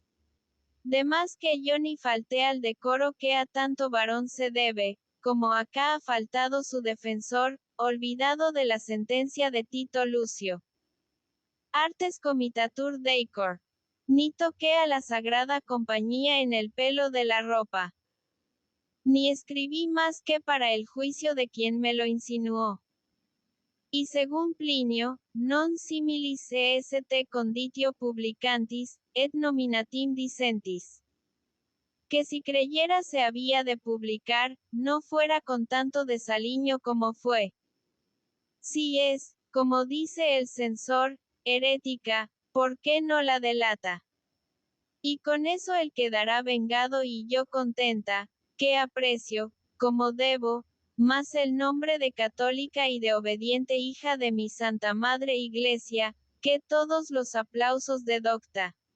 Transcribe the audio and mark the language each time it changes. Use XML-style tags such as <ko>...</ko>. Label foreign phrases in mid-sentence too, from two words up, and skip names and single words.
<es>De más que yo ni falté al decoro que a tanto varón se debe, como acá ha faltado su defensor, olvidado de la sentencia de Tito Lucio.</es> <la>Artes comitatur deicor.</la> <es>Ni toqué a la sagrada compañía en el pelo de la ropa. Ni escribí más que para el juicio de quien me lo insinuó. Y según Plinio,</es> <la>non similis est conditio publicantis, et nominatim dicentis.</la> <es>Que si creyera se había de publicar, no fuera con tanto desaliño como fue. Si es, como dice el censor, herética, ¿por qué no la delata? Y con eso él quedará vengado y yo contenta, que aprecio, como debo, más el nombre de católica y de obediente hija de mi Santa Madre Iglesia, que todos los aplausos de docta.</es>